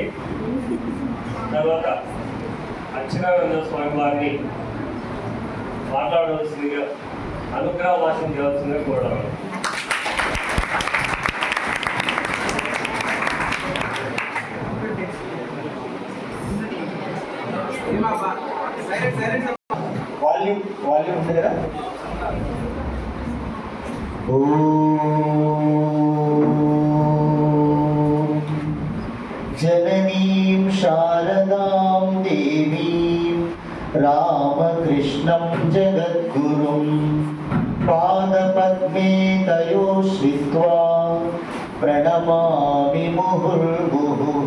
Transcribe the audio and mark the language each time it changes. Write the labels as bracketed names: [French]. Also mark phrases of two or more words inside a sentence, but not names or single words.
[Telugu] తర్వాత అక్షరానంద స్వామి వారిని మాట్లాడవలసిందిగా, అనుగ్రహ భాషను చేయాల్సిందిగా కోరడం. వాల్యూమ్ ఉంది కదా. [Sanskrit] जननीं शारदां देवीं रामकृष्णं जगद्गुरुं पादपद्मे तयो श्रित्वा प्रणमामि मुहुर्मुहुः।